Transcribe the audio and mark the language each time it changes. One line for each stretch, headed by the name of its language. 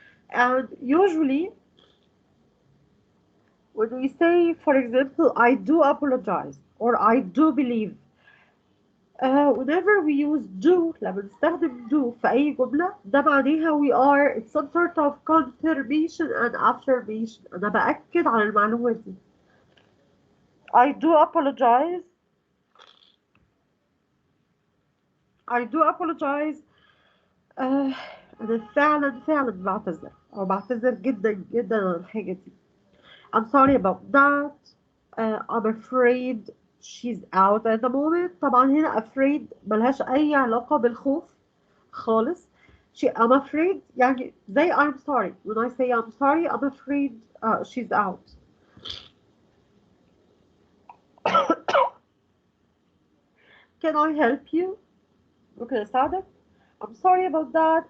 English: And usually when we say, for example, I do apologize or I do believe, whenever we use do,
Arabic: لما نستخدم do في أي جملة, ده معناها
English: we are, it's some sort of confirmation and affirmation.
Arabic: أنا بأكد على المعلومة دي.
English: I do apologize. I do apologize.
Arabic: أنا فعلا بعتذر أو بعتذر جدا جدا عن الحاجة دي.
English: I'm sorry about that. I'm afraid she's out at the moment.
Arabic: طبعا هنا afraid ملهاش أي علاقة بالخوف خالص.
English: I'm afraid
Arabic: يعني زي
English: I'm sorry. When I say I'm sorry, I'm afraid she's out. Can I help you?
Arabic: ممكن أساعدك?
English: I'm sorry about that.